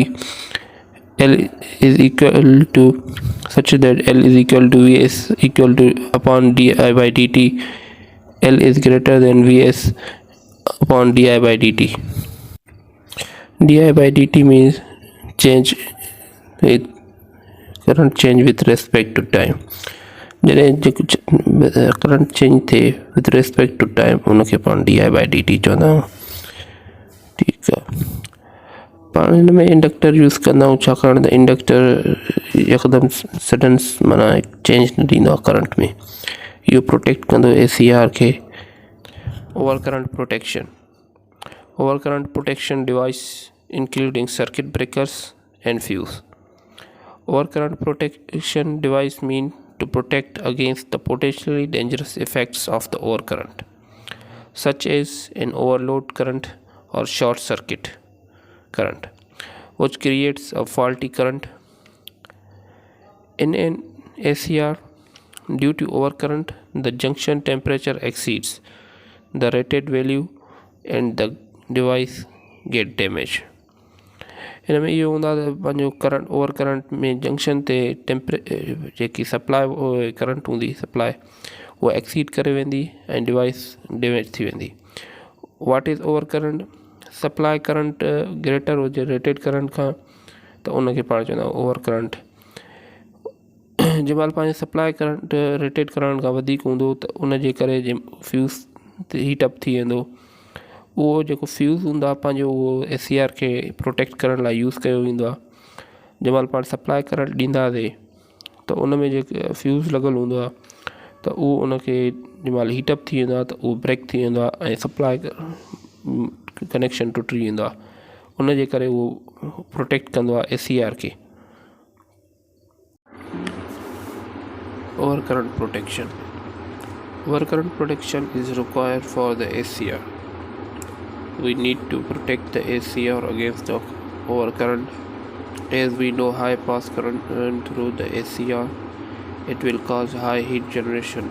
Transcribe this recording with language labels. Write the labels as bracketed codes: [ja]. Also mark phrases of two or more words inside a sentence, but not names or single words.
[en] L is equal to such that L is equal to Vs equal to upon di by dt. L is greater than Vs upon di by dt. Di by dt means change with current change with respect to time. [sd] जॾहिं [en] current change [sd] थिए [en] with respect to time [sd] उनखे पाण [en] di by dt [sd] चवंदा आहियूं. ठीकु आहे. पाण हिन में [en] inductor use [sd] कंदा आहियूं छाकाणि त इंडक्टर यकदमि सडन माना चेंज न ॾींदो आहे करंट में. इहो प्रोटेक्ट कंदो ए सी आर खे. [en] over current protection device including circuit breakers and fuse. Overcurrent protection device mean to protect against the potentially dangerous effects of the overcurrent, such as an overload current or short circuit current, which creates a faulty current. In an SCR, due to overcurrent, the junction temperature exceeds the rated value and the device get damaged. [sd] हिन में इहो हूंदो आहे त पंहिंजो करंट [en] over current [sd] में जंक्शन ते जेकी [en] supply current [sd] हूंदी सप्लाई उहा एक्सीड करे वेंदी ऐं [en] device damage [sd] थी वेंदी. [en] what is over current? supply current greater [sd] हुजे [en] rated current [sd] खां त उनखे पाण चवंदा आहियूं [en] over current. [sd] जंहिं महिल पंहिंजे [en] supply current rated current [sd] खां वधीक हूंदो त उनजे करे [en] fuse heatup [sd] थी वेंदो. उहो जेको फ्यूज़ हूंदो आहे पंहिंजो उहो एस सी आर खे प्रोटेक्ट करण लाइ यूज़ कयो वेंदो आहे. जंहिं महिल पाण [en] supply current [sd] ॾींदासीं त उन में जेके फ्यूज़ लॻल हूंदो आहे त उहो उनखे जंहिं महिल हीटअप थी वेंदो आहे त उहो ब्रेक थी वेंदो आहे ऐं [en] supply connection [sd] टुटी वेंदो आहे. उनजे करे उहो प्रोटेक्ट कंदो आहे एस सी आर खे. [en] over current protection is required for the SCR. We need to protect the SCR against the overcurrent. As we know, high pass current through the SCR, it will cause high heat generation.